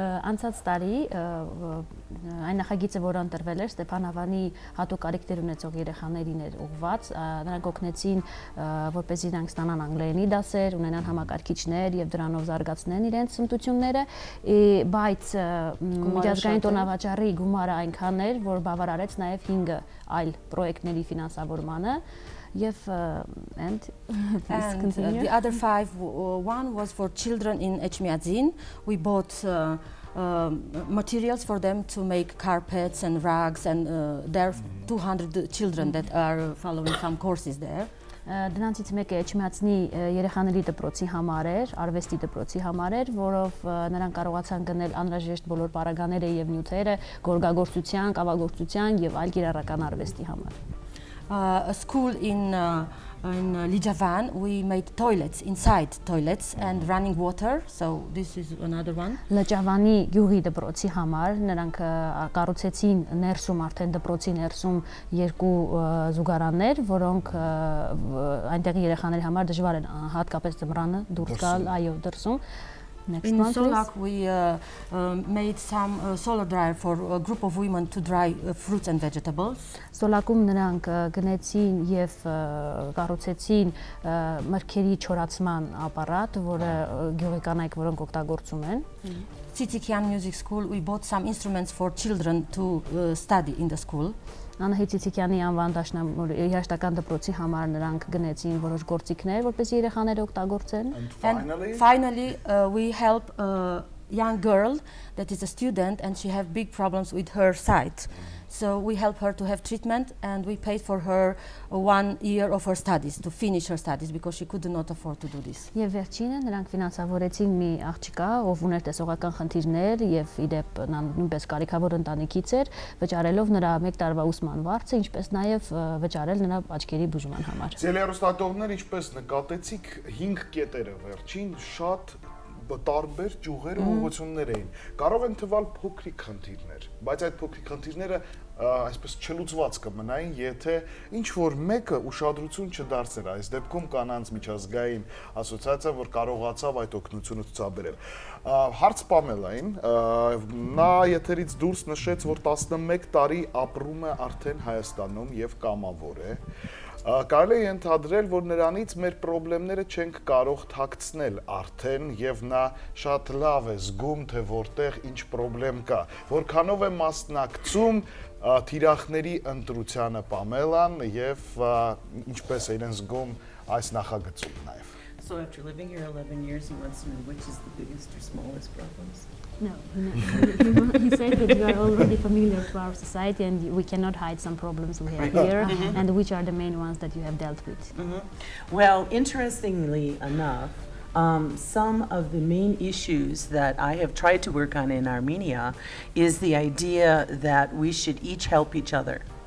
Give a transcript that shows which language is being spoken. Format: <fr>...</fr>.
<hy>Անցած տարի այն նախագիծը, որը ընտրվել էր Ստեփանավանի հատուկ կարիքներ ունեցող երեխաներին էր ուղղված, նրանք օգնեցին, որպեսզի նրանք ստանան անգլերենի դասեր, ունենան համակարգիչներ եւ դրանով զարգացնեն իրենց հմտությունները, բայց միջազգային տոնավաճառի գումարը այնքան էր, որ բավարարեց նաեւ 5 այլ պրոյեկտների ֆինանսավորմանը.</hy> <en>And the other 5, one was for children in Echmiadzin. We bought materials for them to make carpets and rugs, and there are 200 children that are following some courses there.</en> <hy>Դրանցից մեկը Էջմիածնի երեխաների դպրոցի համար էր, արվեստի դպրոցի համար էր, որով նրանք կարողացան գնել անհրաժեշտ բոլոր պարագաները եւ նյութերը գորգագործության, կավագործության եւ այլ կիրառական արվեստի համար։</hy> <en>A school in Lijavan, we made toilets, inside toilets and running water, so this is another one.</en> <hy>Լճավանի գյուղի դպրոցի համար նրանք կառուցեցին ներսում արդեն դպրոցի ներսում 2 զուգարաններ, որոնք այնտեղի երեխաների համար դժվար են հատկապես ձմռանը դուրս գալ, այո, դրսում։</hy> <en>In Solak we made some solar dryer for a group of women to dry fruits and vegetables.</en> <hy>Սոլակում նրանք գնեցին եւ կառուցեցին մրգերի չորացման ապարատ, որը գյուղի կանայք որոնք օգտագործում են։</hy> <en>Tsitsikian Music School, we bought some instruments for children to study in the school.</en> <hy>Անահիտ Ցիցիկյանի անվան երաժշտական դպրոցի համար նրանք գնեցին որոշ գործիքներ, որպեսզի երեխաները օգտագործեն։</hy> <en>And finally we help a young girl that is a student and she have big problems with her sight. So we help her to have treatment, and we paid for her 1 year of her studies to finish her studies because she could not afford to do this.</en> <hy>Եվ վերջինը նրանք ֆինանսավորեցին մի աղջկա, ով ուներ տեսողական խնդիրներ եւ իդեպ նա նույնպես կարիքավոր ընտանիքից էր, վճարելով նրա 1 տարվա ուսման վարձը, ինչպես նաեւ վճարել նրա աչքերի բուժման համար։ Ձեր հեռուստատողներ ինչպես նկատեցիք 5 կետերը վերջին շատ տարբեր ճյուղեր ու ուղղություններ էին։ Կարող են թվալ փոքրիկ խնդիրներ, բայց այդ փոքրիկ խնդիրները այսպես չլուծված կմնային, եթե ինչ որ մեկը ուշադրություն չդարձներ։ Այս դեպքում կանանց միջազգային ասոցիացիա, որ կարողացավ այդ օգնությունը ցուցաբերել։ Հարց Պամելային, նա եթերից դուրս նշեց, որ 11 տարի ապրում է արդեն Հայաստանում եւ կամավոր է։ Կարելի է ենթադրել, որ նրանից մեր խնդիրները չենք կարող թաքցնել արդեն եւ նա շատ լավ է զգում, թե որտեղ ինչ խնդրեմ կա։ Որքանով է մասնակցում թիրախների ընտրությանը Պամելան եւ ինչպես է իրեն զգում այս նախագծում նաեւ։</hy> <en>So after living here 11 years, he wants to know which is the biggest or smallest problems. No, he said that you are already familiar to our society and we cannot hide some problems we have here, and which are the main ones that you have dealt with. Well, interestingly enough, some of the main issues that I have tried to work on in Armenia is the idea that we should each help each other.</en>